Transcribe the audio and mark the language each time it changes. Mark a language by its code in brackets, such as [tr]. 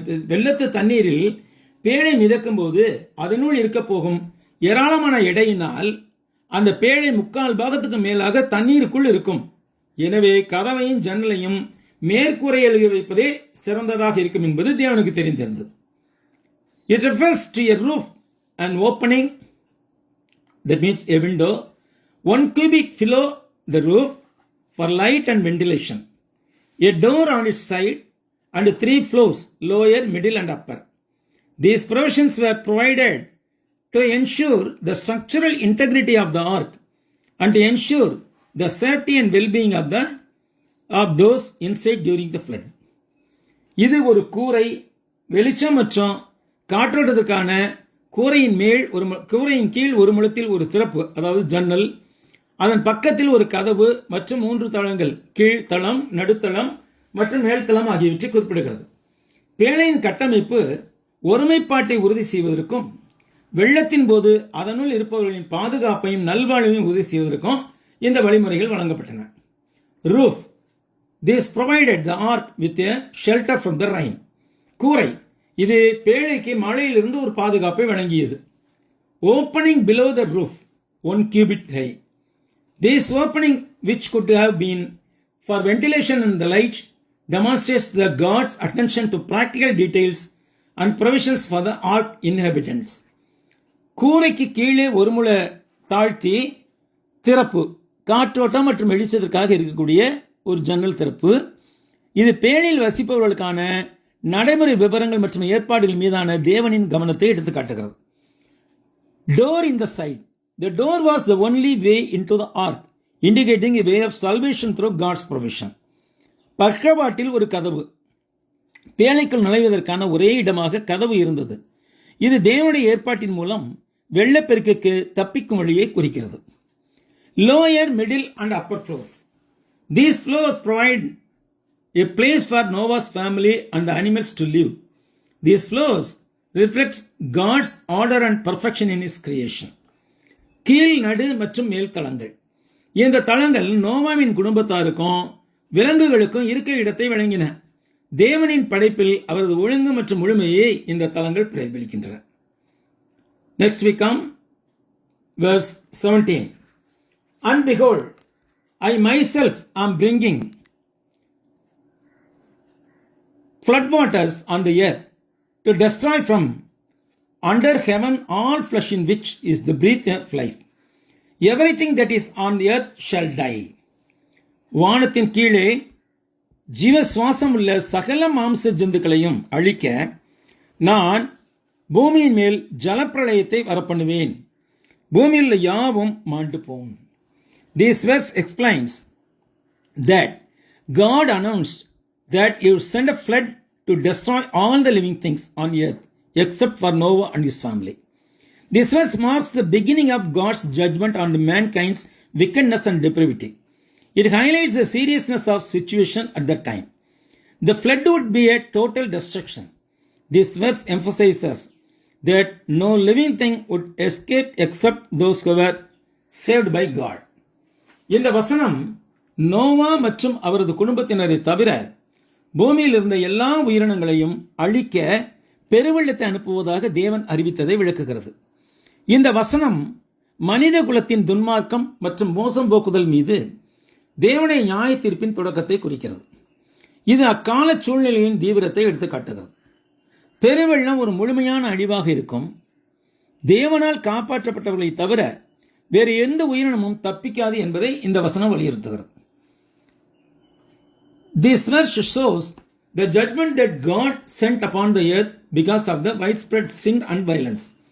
[ta] வெள்ளத்து தண்ணீரில் பேழை மிதக்கும் போது அதனுள் இருக்க போகும் ஏராளமான எடையினால் அந்த பேழை 3/4 பாகத்துக்கு மேலாக தண்ணீருக்குள் இருக்கும். எனவே கதவையும் ஜன்னலையும் மேற்கூரையில் வைப்பதே சிறந்ததாக இருக்கும் என்பது தேவனுக்கு தெரிந்திருந்தது. [en] It refers to a roof and opening, that means a window, 1 cubit below the roof for light and ventilation, a door on its side, and 3 floors, lower, middle, and upper. These provisions were provided to ensure the structural integrity of the ark and to ensure the safety and well-being of those inside during the flood. [ta] இது ஒரு கூரை, வெளிச்சம் மற்றும் காற்றோட்டத்துக்கான கூரையின் கீழ் ஒரு முழத்தில் ஒரு திறப்பு, அதாவது ஜன்னல், அதன் பக்கத்தில் ஒரு கதவு மற்றும் 3 தளங்கள், கீழ்த்தளம், நடுத்தளம் மற்றும் மேல்தளம் ஆகியவற்றை குறிப்பிடுகிறது. பேழையின் கட்டமைப்பு ஒருமைப்பாட்டை உறுதி செய்வதற்கும் வெள்ளத்தின் போது அதனுள் இருப்பவர்களின் பாதுகாப்பையும் நல்வாழ்வையும் உறுதி செய்வதற்கும் இந்த வழிமுறைகள் வழங்கப்பட்டன. [en] Roof. This provided the ark with a shelter from the rain. [ta] கூரை. இது பேழைக்கு மழையிலிருந்து ஒரு பாதுகாப்பை வழங்கியது. [en] Opening below the roof, 1 cubit high. This opening, which could have been for ventilation and the light, demonstrates the God's attention to practical details and provisions for the ark inhabitants. [ta] கூரைக்கு கீழே ஒரு முழ தாழ்த்தி திறப்பு, காற்றோட்டம் மற்றும் வெளிச்சத்திற்காக இருக்கக்கூடிய ஒரு ஜன்னல் திறப்பு. இது பேழையில் வசிப்பவர்களுக்கான நடைமுறை விவரங்கள் மற்றும் ஏற்பாடுகள் மீதான தேவனின் கவனத்தை எடுத்து காட்டுகிறது. [en] Door in the side. The door was the only way into the ark, indicating a way of salvation through God's provision. [ta] பக்கவாட்டில் ஒரு கதவு, பேழைக்குள் நுழைவதற்கான ஒரே இடமாக கதவு இருந்தது. இது தேவனுடைய ஏற்பாட்டின் மூலம் வெள்ளப்பெருக்குக்கு தப்பிக்கும் வழியை குறிக்கிறது. [en] Lower, middle and upper floors. These floors provide a place for Noah's family and the animals to live. These floors reflects God's order and perfection in His creation. [ta] கீழ், நடு மற்றும் மேல் தளங்கள். இந்த தளங்கள் நோவாவின் குடும்பத்தாருக்கும் விலங்குகளுக்கும் இருக்க இடத்தை வழங்கின. தேவனின் படைப்பில் அவரது ஒழுங்கு மற்றும் முழுமையை இந்த தளங்கள் பிரதிபலிக்கின்றன. [en] Next we come verse 17. And behold, I myself am bringing floodwaters on the earth to destroy from under heaven all flesh in which is the breath of life. Everything that is on the earth shall die. [ta] வானத்தின் கீழே ஜீவ சுவாசம் உள்ள சகல மாம்ச ஜந்துக்களையும் அழிக்க நான் பூமியின் மேல் ஜலப்பிரளயத்தை வரப்பண்ணுவேன். பூமியில் யாவும் மாண்டு போம். [en] This verse explains that God announced that He would send a flood to destroy all the living things on earth except for Noah and his family. This verse marks the beginning of God's judgment on mankind's wickedness and depravity. It highlights the seriousness of situation at that time. The flood would be a total destruction. This verse emphasizes that no living thing would escape except those who were saved by God. [ta] இந்த வசனம் நோவா மற்றும் அவரது குடும்பத்தினரை தவிர பூமியில் இருந்த எல்லா உயிரினங்களையும் அழிக்க பெருவெள்ளத்தை அனுப்புவதாக தேவன் அறிவித்ததை விளக்குகிறது. இந்த வசனம் மனித குலத்தின் துன்மார்க்கம் மற்றும் மோசம் போக்குதல் மீது தேவனுடைய நியாய தீர்ப்பின் தொடக்கத்தை குறிக்கிறது. இது அக்கால சூழ்நிலையின் தீவிரத்தை எடுத்து காட்டுகிறது. பெருவெள்ளம் ஒரு முழுமையான அழிவாக இருக்கும். தேவனால் காப்பாற்றப்பட்டவர்களை தவிர வேறு எந்த உயிரினமும் தப்பிக்காது என்பதை இந்த வசனம் வலியுறுத்துகிறது. [en] This verse shows the judgment that God sent upon the earth because of the widespread sin and violence.